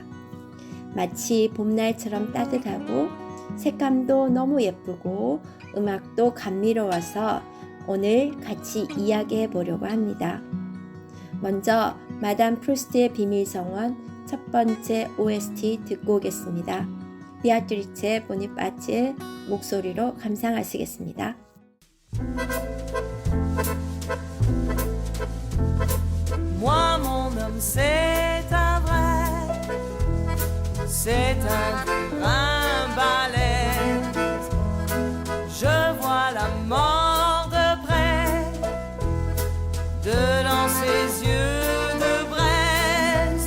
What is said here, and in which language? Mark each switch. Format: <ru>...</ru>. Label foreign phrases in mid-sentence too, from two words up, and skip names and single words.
<ko>마치 봄날처럼 따뜻하고 색감도 너무 예쁘고 음악도 감미로워서 오늘 같이 이야기해 보려고 합니다. 먼저 마담 프루스트의 비밀 정원 첫 번째 OST 듣고 오겠습니다. 비아트리체 보니파치의 목소리로 감상하시겠습니다.</ko> <fr>Moi, mon homme, c'est un vrai, c'est un balèze. Je vois la mort de près, dedans ses yeux de braise.</fr>